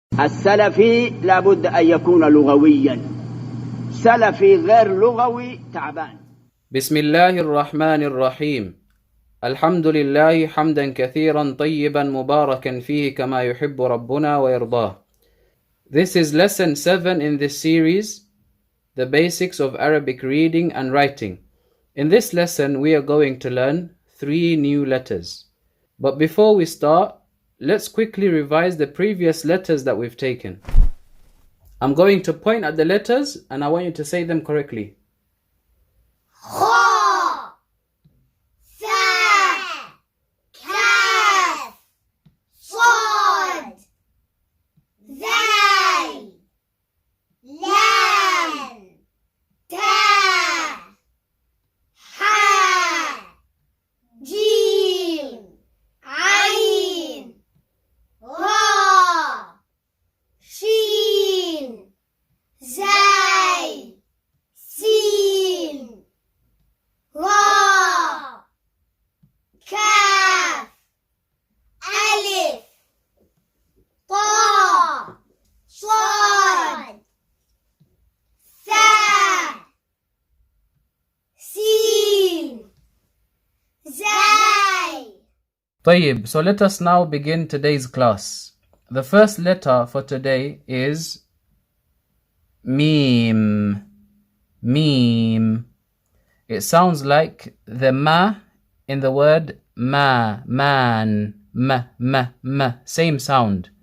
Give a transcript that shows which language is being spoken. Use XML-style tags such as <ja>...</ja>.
<ar>السلفي لابد أن يكون لغويا. سلفي غير لغوي تعبان. بسم الله الرحمن الرحيم. الحمد لله حمدا كثيرا طيبا مباركا فيه كما يحب ربنا ويرضاه.</ar> <en>This is lesson 7 in this series, the basics of Arabic reading and writing. In this lesson we are going to learn 3 new letters. But before we start, let's quickly revise the previous letters that we've taken. I'm going to point at the letters and I want you to say them correctly.</en> <ar>خا ثا كاف صاد ذال لام تاء حاء جيم عين راء شين زاي سين راء كاف ألف طاء صاد ثاء سين زاي. طيب,</ar> <en>so let us now begin today's class. The first letter for today is Mim. Mim. It sounds like the ma in the word ma, man, ma, ma, ma. Same sound.</en>